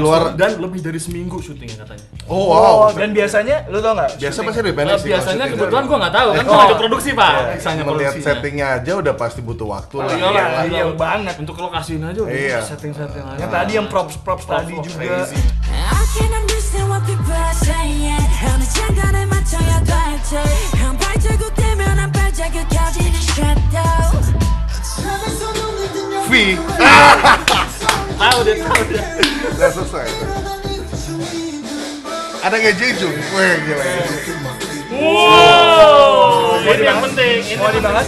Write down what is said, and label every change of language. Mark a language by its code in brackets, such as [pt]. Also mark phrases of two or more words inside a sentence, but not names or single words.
[id] luar- dan lebih dari seminggu syutingnya katanya. Oh wow. Dan biasanya lu tau nggak? Biasa pasti lebih pendek sih. Biasanya kalau kebetulan syuting gua nggak tahu kan Oh. gua ikut produksi pak. Misalnya melihat produksinya. settingnya aja udah pasti butuh waktu lah. Iyalah, Iya banget. Untuk lokasiin aja udah Iya. setting-setting aja. Yang tadi yang props tadi Props juga. [en] crazy. I can't understand what people are saying. [ko] 어느 장단에 맞춰야 될지. 한 발자국 되면 한 발자국 켜지는 shadow. V. [id] Tahu deh. Udah selesai. Ada nggak Jeju? Wih gila. Wow, ini yang penting. Ini Mau dibahas?